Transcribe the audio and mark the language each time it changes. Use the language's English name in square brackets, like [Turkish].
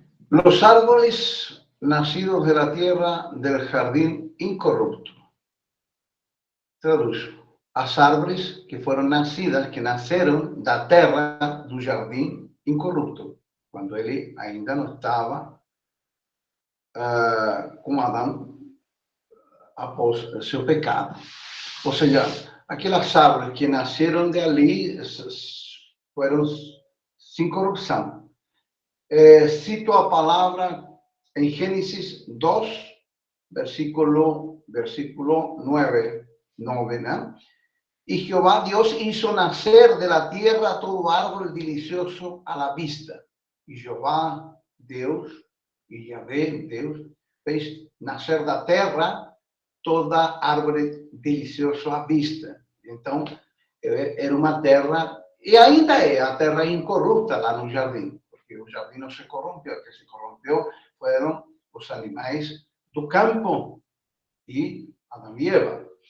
[Spanish] Los árboles nacidos de la tierra del jardín incorrupto. Traduzco. [Portuguese] As árvores que nasceram da terra do jardim incorrupto, quando ele ainda não estava com Adão após seu pecado. Ou seja, aquelas árvores que nasceram de ali foram sem corrupção. Cito a palavra em Gênesis 2, versículo 9, ¿no? [Spanish] Y Jehová Dios hizo nacer de la tierra todo árbol delicioso a la vista. [Portuguese] Y Jehová Deus, y Yahvé Deus, fez nascer da terra toda árvore deliciosa à vista. Então, era uma terra, e ainda é a terra incorrupta lá no jardim, porque o jardim não se corrompeu, o que se corrompeu foram os animais do campo e Adão e Eva.